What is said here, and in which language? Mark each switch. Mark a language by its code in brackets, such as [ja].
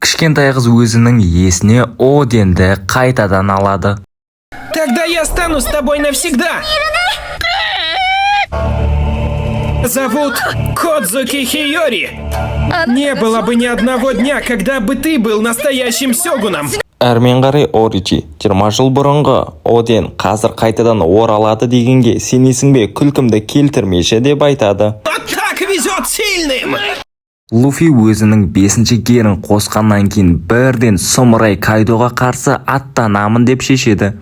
[kk] Кішкентай қыз өзінің есіне Оденді қайтадан алады. [ru] Тогда я стану с тобой навсегда. Зовут Кодзуки Хиори. Не было бы ни одного дня, когда бы ты был настоящим сёгуном. [kk] Әрмен қарай Оричи, 20 жыл бұрынғы Оден қазір қайтадан оралады дегенге сенесің бе, күлкімді келтірмеші деп айтады. [ru] Вот так везет сильным. [kk] Луфи өзінің 5-ші герін қосқаннан кейін бірден сұмырай Кайдоға қарсы аттанамын деп шешеді.